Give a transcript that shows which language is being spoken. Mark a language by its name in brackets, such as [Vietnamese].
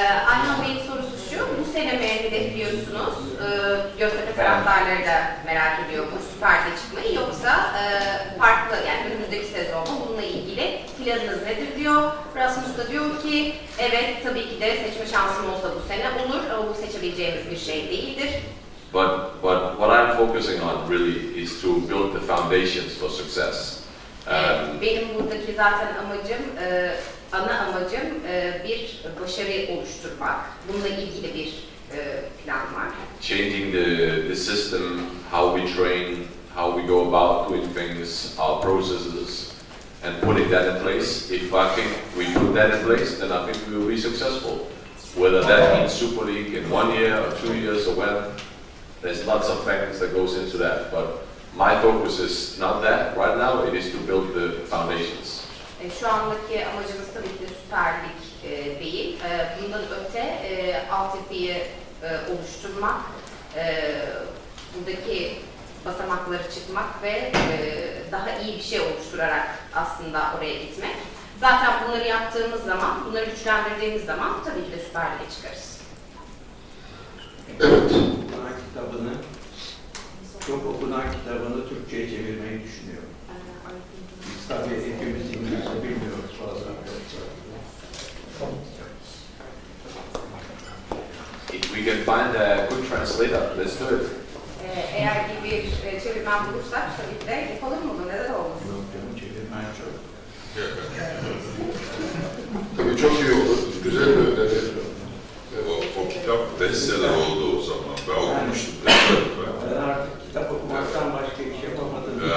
[Turkish] Ayhan Bey'in sorusu şu, bu sene mi hedefliyorsunuz? Göztepe taraftarları da merak ediyor bu Süper Lig'e çıkmayı, yoksa farklı, yani önümüzdeki sezonda bununla ilgili planınız nedir diyor. Rasmus da diyor ki, evet tabii ki de seçme şansım olsa bu sene olur ama bu seçebileceğimiz bir şey değildir. [English] But what I'm focusing on really is to build the foundations for success. [Turkish] Benim buradaki zaten amacım, ana amacım bir başarı oluşturmak. Bununla ilgili bir plan var. [English] Changing the system, how we train, how we go about doing things, our processes, and putting that in place. If I think we put that in place, then I think we will be successful. Whether that means Super League in 1 year or 2 years or when, there's lots of factors that goes into that. But my focus is not that right now, it is to build the foundations. [Turkish] Şu andaki amacımız tabii ki Süper Lig değil. Bundan öte altyapıyı oluşturmak, buradaki basamakları çıkmak ve daha iyi bir şey oluşturarak aslında oraya gitmek. Zaten bunları yaptığımız zaman, bunları güçlendirdiğimiz zaman tabii ki de Süper Lig'e çıkarız. Evet. Okunan kitabını, çok okunan kitabını Türkçe'ye çevirmeyi düşünüyorum. Biz tabii hepimiz İngilizce bilmiyoruz fazla. [English] If we can find a good translator, let's do it. [Turkish] Eğer iyi bir çevirmen bulursak tabii ki de yapalım bunu, neden olmasın? Yok canım, çevirmen çok. Tabii çok iyi olur. Güzel bir öneri. O kitap bestseller oldu o zaman. Ben okumuştum. Ben artık kitap okumaktan başka bir şey yapamadım.